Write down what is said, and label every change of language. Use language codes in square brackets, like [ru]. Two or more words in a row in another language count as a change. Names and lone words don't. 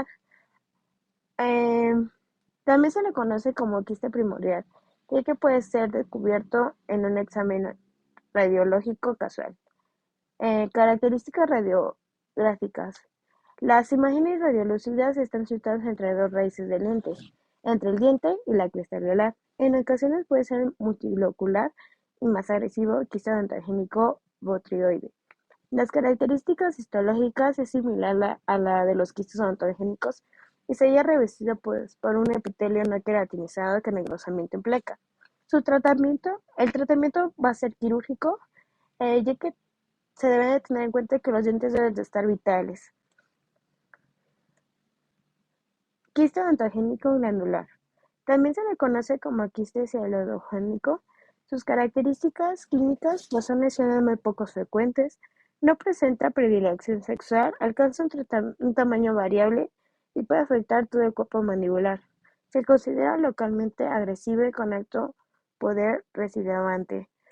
[es] Eh, También se le conoce como quiste primordial, ya que puede ser descubierto en un examen radiológico casual. Características radiográficas. Las imágenes radiolúcidas están situadas entre dos raíces del lente, entre el diente y la cresta alveolar. En ocasiones puede ser multilocular y más agresivo, quiste odontogénico botrioide. Las características histológicas es similar a la de los quistes odontogénicos y se halla revestido pues, por un epitelio no queratinizado con engrosamiento en placa. El tratamiento va a ser quirúrgico, ya que se debe de tener en cuenta que los dientes deben de estar vitales. Quiste odontogénico glandular. También se le conoce como quiste celoidogénico. Sus características clínicas pues, son lesiones muy poco frecuentes, no presenta predilección sexual, alcanza un tamaño variable y puede afectar todo el cuerpo mandibular. Se considera localmente agresivo y con alto poder recidivante.